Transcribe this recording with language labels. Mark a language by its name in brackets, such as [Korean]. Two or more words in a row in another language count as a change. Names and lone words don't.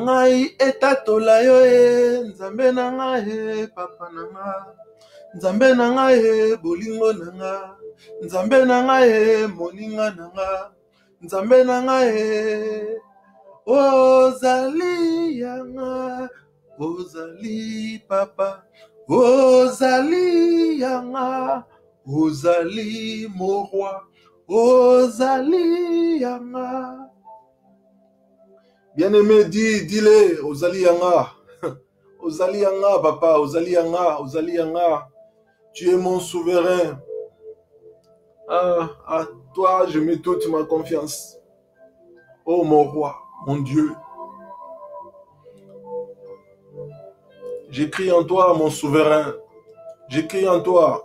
[Lingala] ngai etatola yo nzambe na ngai papa na ngai nzambe na ngai bolingo na ngai nzambe na ngai moninga na ngai nzambe na ngai ozali yanga ozali papa ozali yanga ozali [French] mon roi [Lingala] ozali yanga. [French] Bien-aimé, dis-le, [Lingala] ozali yanga ozali yanga papa, ozali yanga, ozali yanga. [French] Tu es mon souverain. À toi, je mets toute ma confiance. Oh mon roi, mon Dieu. J'écris en toi, mon souverain. J'écris en toi.